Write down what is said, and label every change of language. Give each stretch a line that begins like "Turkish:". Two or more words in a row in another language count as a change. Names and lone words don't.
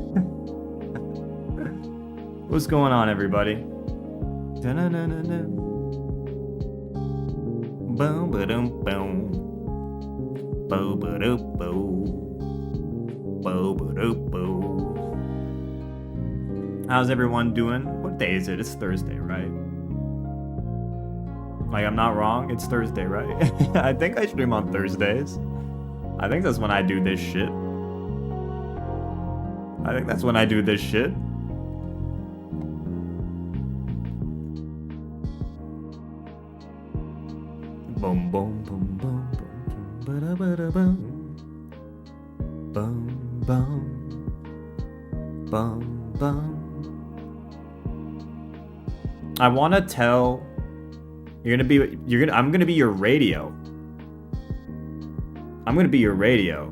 English: What's going on, everybody? Boom, ba-dum, boom. Bo, ba-dum, bo. Bo, ba-dum, bo. How's everyone doing? What day is it? It's Thursday, right? Like, I'm not wrong. It's Thursday, right? I think I stream on Thursdays. I think that's when I do this shit. I think that's when I do this shit. Boom, boom, boom, boom, boom, ba da ba da boom. Boom, boom, boom, boom. I want to tell. I'm gonna be your radio. I'm gonna be your radio.